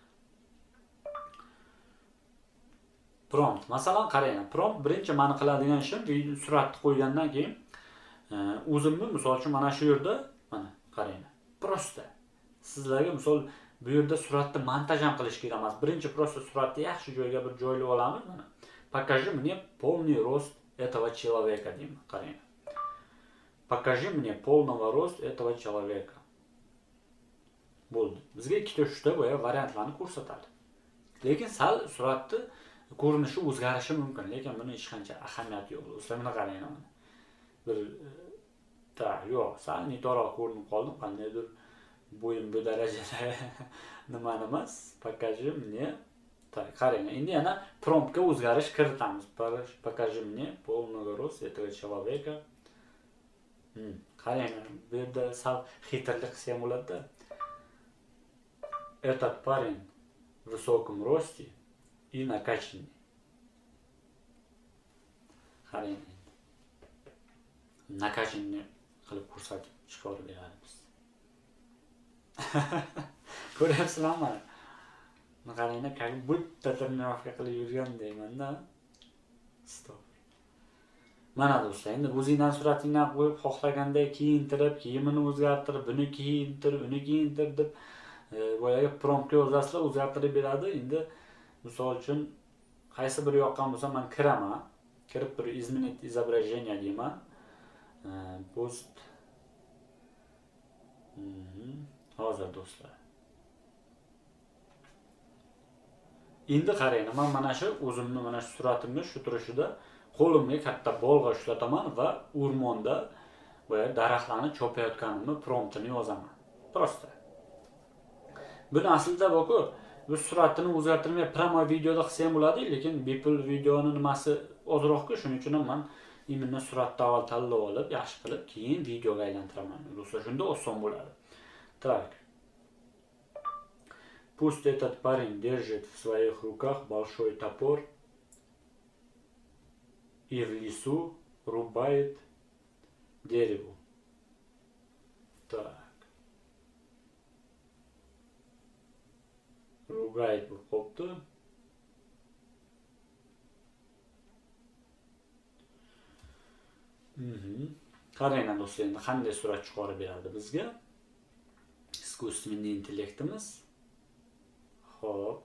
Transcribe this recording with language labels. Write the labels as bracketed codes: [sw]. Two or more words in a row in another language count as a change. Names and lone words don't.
[uz] Prompt. Masalan, qaranglar. Prompt birinchi meni qiladigan ishim suratni qo'ygandan keyin o'zimni misol uchun mana shu yerda mana qaranglar. Prosta sizlarga misol bu yerda suratni montaj ham qilish kerak emas. Birinchi prosta suratni yaxshi joyga bir joylab olamiz mana. [ru] Покажи мне полный рост этого человека [uz] deyman. Qaranglar. [ru] Покажи мне полного рост этого человека. [uz] Bo'ldi. Bizga ikkita uchta bo'ya variantlarni ko'rsatadi. Lekin sal suratni ko'rinishi o'zgarishi mumkin, lekin buni hech qancha ahamiyati yo'q. Do'stlar, mana qaranglar mana. Bir yo'q, sal nitoqroq ko'rinib qoldim, qandaydir bo'yim bu darajada nima emas. [ru] Покажи мне. [uz] Qaranglar, endi yana promptga o'zgarish kiritamiz. [ru] Покажи мне полного роста этого человека. [uz] Qaranglar, bu yerda sal xitrlik qilsa ham bo'ladi-da. [ru] Этот парень в высоком rosте и накачанный. [uz] Qaranglar. Накачанный qilib ko'rsatib chiqarib beramiz. Ko'ryapsizlarmi mana? Qaranglar, [ru] как будто [uz] тренировка qilib yurgan deyman-da. Stop. Mana do'stlar, endi o'zingizdan suratingni qo'yib, xohlaganday kiyintirib, kiyimini o'zgartirib, buni kiyintirib, uni kiyintirib deb boyagi promptga yozasizlar, o'zgartirib beradi. Endi misol uchun qaysi biri yoqqan bo'lsa, men kiraman. Kirib turib [ru] изменить изображение [uz] deyman. Post. Hozir do'stlar. Endi qaranglar, men mana shu o'zimni mana shu suratimni shu turishida qo'limga katta bolg'a ushlataman va o'rmonda boya daraxtlarni chopayotganimni promptini yozaman. Prosta. Buni aslida boku, bu suratini o'zgartirmay pramo videoda qilsa ham bo'ladi, lekin bepul videoni nimasi ozroq-ku, shuning uchun ham men imенно suratni avval tanlab olib, yaxshi qilib, keyin videoga aylantiraman. Do'stlar, shunda oson bo'ladi. [ru] Так. Пусть этот парень держит в своих руках большой топор и в лесу рубает дерево. Так. Ругает [uz] bu qopti. Qaranglar do'stlar, endi qanday surat chiqarib beradi bizga искусственный intellektimiz. Xo'p.